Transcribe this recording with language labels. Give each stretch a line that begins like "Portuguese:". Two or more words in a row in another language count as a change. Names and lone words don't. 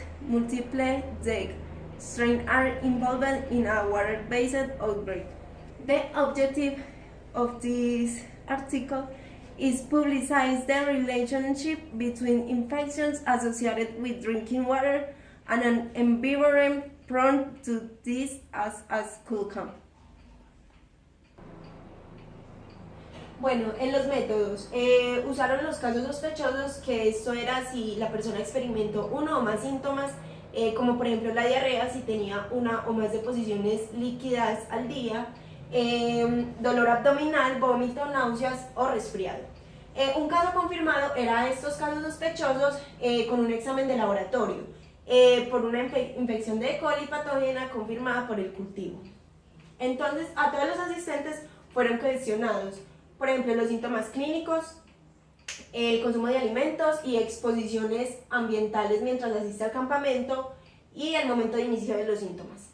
English: Multiple DEG strains are involved in a water-based outbreak. The objective of this article is publicize the relationship between infections associated with drinking water and an environment prone to this as a school camp.
Spanish: Bueno, en los métodos, usaron los casos sospechosos, que esto era si la persona experimentó uno o más síntomas, como por ejemplo la diarrea, si tenía una o más deposiciones líquidas al día, dolor abdominal, vómito, náuseas o resfriado. Un caso confirmado era estos casos sospechosos con un examen de laboratorio por una infección de E. coli patógena confirmada por el cultivo. Entonces, a todos los asistentes fueron cuestionados, por ejemplo, los síntomas clínicos, el consumo de alimentos y exposiciones ambientales mientras asiste al campamento y el momento de inicio de los síntomas.